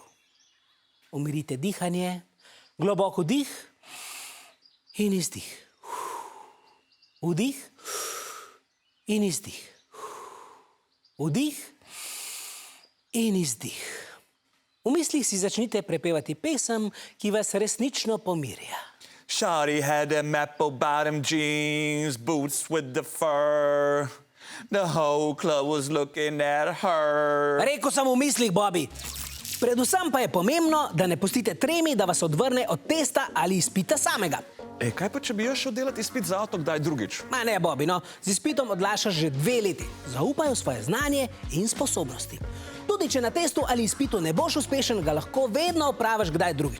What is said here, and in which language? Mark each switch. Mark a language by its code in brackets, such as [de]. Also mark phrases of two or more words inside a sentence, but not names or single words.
[sl] Umirite dihanje, globoko dih in izdih. Vdih in izdih. Vdih in izdih. V mislih si začnite prepevati pesem, ki vas resnično pomirja. [en] Shawty had them apple-bottom jeans, boots with the fur. The whole club was looking at her. [sl] Rekel sem v mislih, Bobby. Predvsem pa je pomembno, da ne pustite tremi, da vas odvrne od testa ali izpita samega. Kaj pa, če bi jaz šel delati izpit za avto kdaj drugič? Ne, Bobby, no. Z izpitom odlašaš že 2 leti. Zaupaj v svoje znanje in sposobnosti. Tudi če na testu ali izpitu ne boš uspešen, ga lahko vedno opraviš kdaj drugič.